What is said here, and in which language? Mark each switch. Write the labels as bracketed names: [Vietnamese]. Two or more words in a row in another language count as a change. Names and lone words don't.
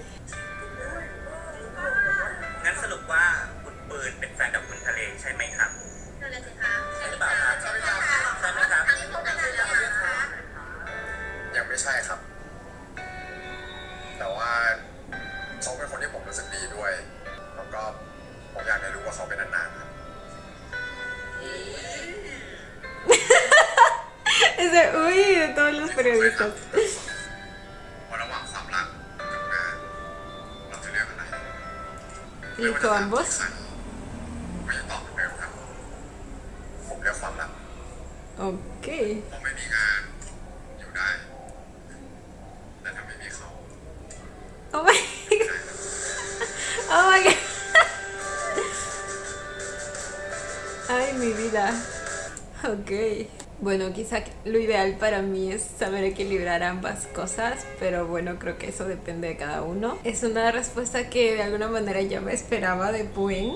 [Thai] งั้นสรุปว่าคุณปืนเป็นแฟนกับคุณทะเลใช่ไหมครับ นั่นเลยสิคะ ใช่หรือเปล่าครับใช่ไหมครับใช่ไหมครับ ทั้งที่พบกันแล้วนะคะ ยังไม่ใช่ครับ แต่ว่าเขาเป็นคนที่ผมรู้สึกดีด้วย แล้วก็ผมอยากได้รู้ว่าเขาเป็นนานๆครับ [Spanish] Ese, uy, de todos los periodistas. [Thai] ว่าระหว่างความรักกับงานเราจะเลือกอะไร [Spanish] Dijo ambos. [Thai] ไม่ตอบเหมือนเดิมครับ ผมเลือกความรัก [English] Ok. [Thai] ผมไม่มีงานอยู่ได้ แต่ถ้าไม่มีเขา [English] Oh my god. Oh my god. [Spanish] Ay, mi vida. [English] Ok. [Spanish] Bueno, quizá lo ideal para mí es saber equilibrar ambas cosas, pero bueno, creo que eso depende de cada uno. Es una respuesta que de alguna manera ya me esperaba de Puen.